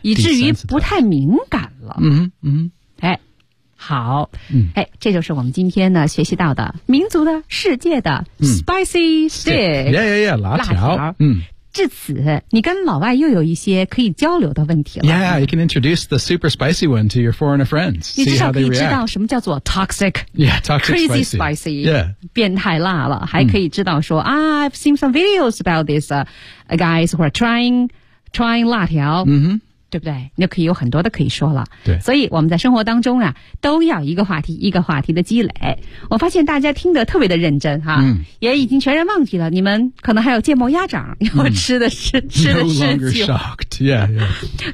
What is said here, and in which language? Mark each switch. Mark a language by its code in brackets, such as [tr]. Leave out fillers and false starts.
[zh] 以至于不太敏感了。嗯嗯。哎，好。嗯。哎，这就是我们今天呢学习到的民族的世界的、Spicy Stick. [en] Yeah, yeah, yeah, 辣条。 [zh] 嗯。至此你跟老外又有一些可以交流的问题了。 [en] Yeah, you can introduce the super spicy one to your foreigner friends. See how they react. [zh] 你至少可以知道什么叫做 toxic. [en] Yeah, toxic crazy spicy. [zh] Yeah. 变态辣了。 [en] 还可以知道说、I've seen some videos about these、guys who are trying 辣条。 Mm-hmm. [zh] 对不对你就可以有很多的可以说了对，所以我们在生活当中啊，都要一个话题一个话题的积累我发现大家听得特别的认真哈、嗯，也已经全然忘记了你们可能还有芥末鸭掌要吃的是、吃的是 [en] No longer shocked yeah, yeah.